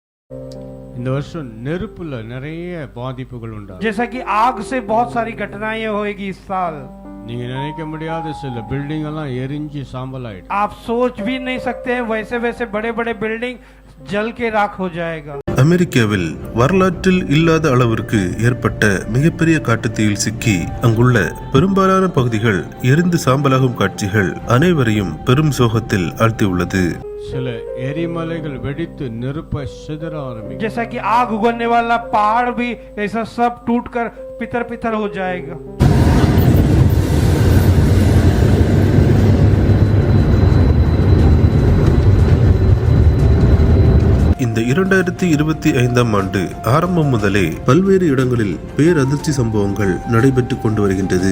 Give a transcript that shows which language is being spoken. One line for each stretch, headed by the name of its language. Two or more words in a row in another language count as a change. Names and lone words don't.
Tamil: இந்த வருஷம் நெருப்புல நிறைய பாதிப்புகள் உண்டா.
Hindi: जैसा कि आग से बहुत सारी घटनाएं होएगी इस साल।
Tamil: நீங்க நினைக்க முடியாத சில பில்டிங் எல்லாம் எரிஞ்சு சாம்பல் ஆயிடும்.
Hindi: आप सोच भी नहीं सकते हैं वैसे वैसे बड़े बड़े बिल्डिंग जल के राख हो जाएगा।
Tamil: அமெரிக்காவில் வரலாற்றில் இல்லாத அளவிற்கு ஏற்பட்ட மிகப்பெரிய காட்டுத்தீயில் சிக்கி அங்குள்ள பெரும்பாலான பகுதிகள் எரிந்து சாம்பலாகும் காட்சிகள் அனைவரையும் பெரும் சோகத்தில் ஆழ்த்தியுள்ளது. சில எரிமலைகள் வெடித்து நெருப்ப சிதற ஆரம்பிக்கும்.
Hindi: जैसा कि आग उगलने वाला पहाड़ भी ऐसा सब टूटकर पितर पितर हो जाएगा।
Tamil: இந்த 2025ஆம் ஆண்டு ஆரம்பம் முதலே பல்வேறு இடங்களில் பேரதிர்ச்சி சம்பவங்கள் நடைபெற்றுக் கொண்டு வருகின்றது.